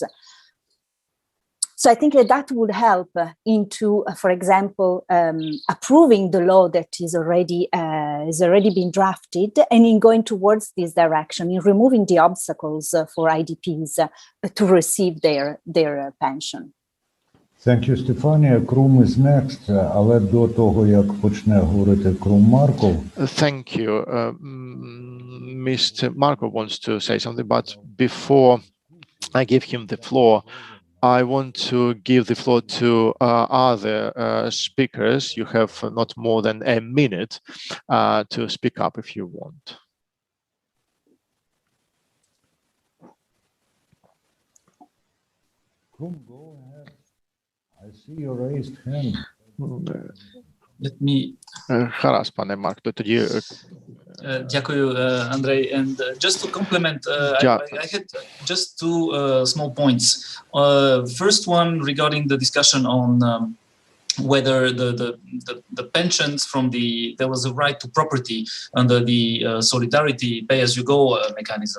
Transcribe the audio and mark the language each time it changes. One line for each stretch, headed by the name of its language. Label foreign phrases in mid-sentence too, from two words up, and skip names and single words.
English: So I think that would help into, for example, approving the law that is already been drafted, and in going towards this direction, in removing the obstacles for IDPs to receive their pension. Thank you, Stefania. Krum is next,
Ukrainian: але до того, як почне говорити Krum Markov.
English: Thank you. Mr. Markov wants to say something, but before I give him the floor, I want to give the floor to other speakers. You have not more than a minute to speak up if you want. Krum, go ahead. I see your raised hand. Let me...
Ukrainian: Гаразд, пане Марк, то тоді... Дякую, Andrei.
English: And just to complement, I had just two small points. First one regarding the discussion on whether the pensions from there was a right to property under the solidarity pay-as-you-go mechanism.